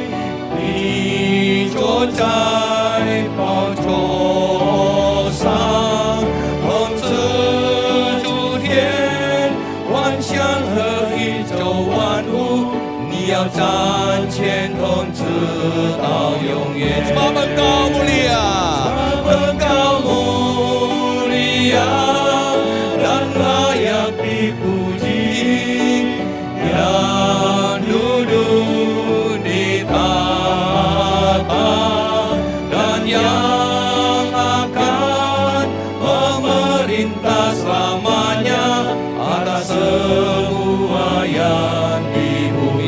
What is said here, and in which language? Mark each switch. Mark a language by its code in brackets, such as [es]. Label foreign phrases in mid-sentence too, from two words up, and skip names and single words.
[zh] 你坐在寶座上，統治諸天，萬象和宇宙萬物，你要掌權統治到永遠。 [id] Sebab Engkau mulia, Engkau mulia dan layak dipuji, yang duduk di tahta dan yang akan memerintah selamanya atas semua yang di bumi.